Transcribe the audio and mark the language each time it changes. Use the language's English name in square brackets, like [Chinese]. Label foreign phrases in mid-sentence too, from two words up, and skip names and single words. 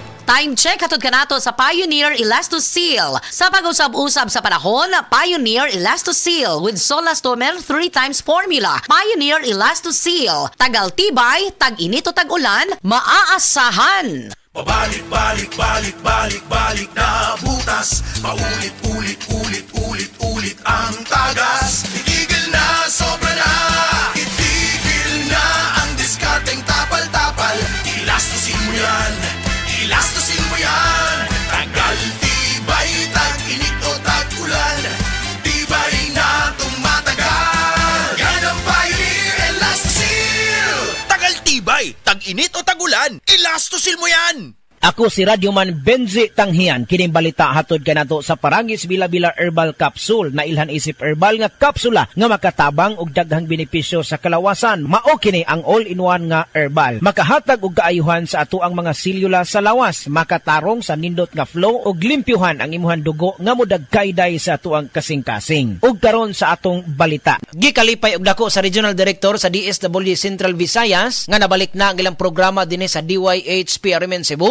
[Cebuano] Time check hatod kanato sa Pioneer Elastoseal. Sa pag-usab-usab sa panahon, Pioneer Elastoseal with Solastomer 3x formula. Pioneer Elastoseal. [Filipino] Tagal-tibay, tag-init o tag-ulan, maaasahan. Pabalik-balik na butas. Paulit-ulit ang tagas. Itigil na, sobra na. Itigil na ang diskarteng tapal-tapal. Elastosin mo yan. Tagal-tibay, tag-init o tag-ulan. Tibay na tumatagal. Yan ang Pioneer Elastoseal. Tagal-tibay, tag-init o tag-ulan. Elastoseal mo yan. [Cebuano] Ako si Radyoman Benji Tanghian. Kining balita hatod kanato sa Paragis Bila-Bila Herbal Capsule na ilhan isip herbal nga kapsula nga makatabang og daghang benepisyo sa kalawasan. Mao kini ang all-in-one nga herbal. Makahatag og kaayuhan sa ato ang mga selula sa lawas, makatarong sa nindot nga flow og limpyuhan ang imuhang dugo nga modagkayday sa ato ang kasing-kasing. Ug karon sa atong balita. Gikalipay og dako sa Regional Director sa DSWD Central Visayas nga nabalik na ang ilang programa dinhi sa DYHP Arimen Cebu.